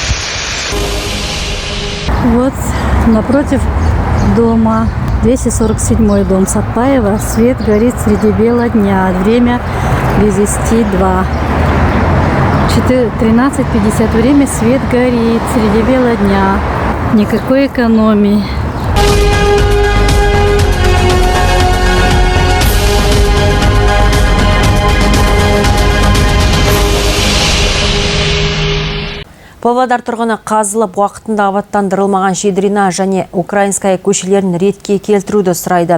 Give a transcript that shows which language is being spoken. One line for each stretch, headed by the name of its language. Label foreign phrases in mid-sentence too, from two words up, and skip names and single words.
Russian: Вот напротив дома, 247 дом Сатпаева, свет горит среди бела дня, время без 10:02. 13:50 время, свет горит среди бела дня, никакой экономии.
Kazakh: Павлодар тұрғыны қазылып уақытында абаттандырылмаған Щедрина және Украинская көшелерін ретке келтіруді сұрайды.